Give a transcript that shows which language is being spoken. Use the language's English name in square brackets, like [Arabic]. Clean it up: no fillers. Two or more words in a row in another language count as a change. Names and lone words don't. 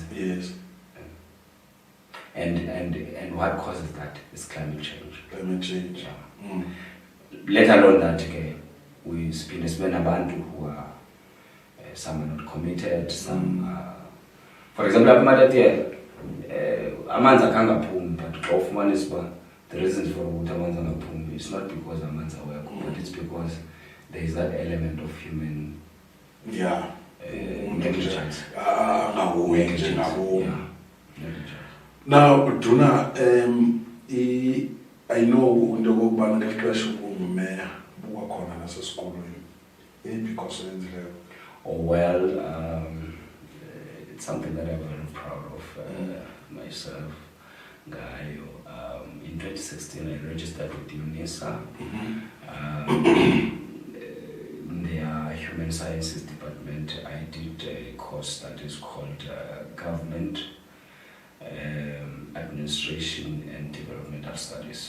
[English] Yes. And what causes that is climate change. Climate change. Yeah. Let alone that, okay, we spend abantu who are some are not committed, some are, for example, [Xhosa] amanzi akangaphumi, but xa ufumanisa [English] the reasons for [Xhosa] ukuthi amanzi angaphumi, [English] it's not because [Xhosa] amanzi awekho, [English] but it's because there is that element of human negligence. Negligence. [Xhosa] Now, Duna, [English] I know [Xhosa] into okokubana ngexesha ungumeya buwakhona nasesikolweni. [English] Because oh well, it's something that I'm very proud of myself. In 2016, I registered with UNISA. In their Human Sciences Department, I did a course that is called Government Administration and Developmental Studies.